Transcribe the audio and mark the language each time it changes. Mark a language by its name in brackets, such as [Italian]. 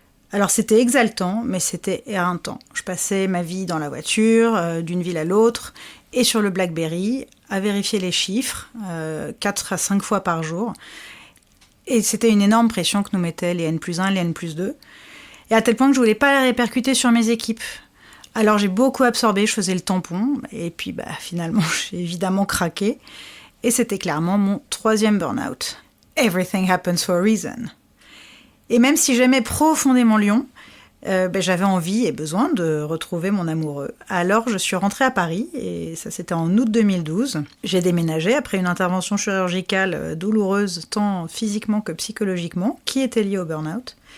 [French] Alors c'était exaltant, mais c'était éreintant. Je passais ma vie dans la voiture, d'une ville à l'autre, et sur le BlackBerry, à vérifier les chiffres, 4 à 5 fois par jour. Et c'était une énorme pression que nous mettaient les N+1, les N+2. Et à tel point que je voulais pas les répercuter sur mes équipes. Alors j'ai beaucoup absorbé, je faisais le tampon, et puis finalement j'ai évidemment craqué. Et c'était clairement mon 3e burn-out. [English] Everything happens for a reason. [French] Et même si j'aimais profondément Lyon, j'avais envie et besoin de retrouver mon amoureux. Alors je suis rentrée à Paris, et ça c'était en août 2012. J'ai déménagé après une intervention chirurgicale douloureuse tant physiquement que psychologiquement, qui était liée au burn-out.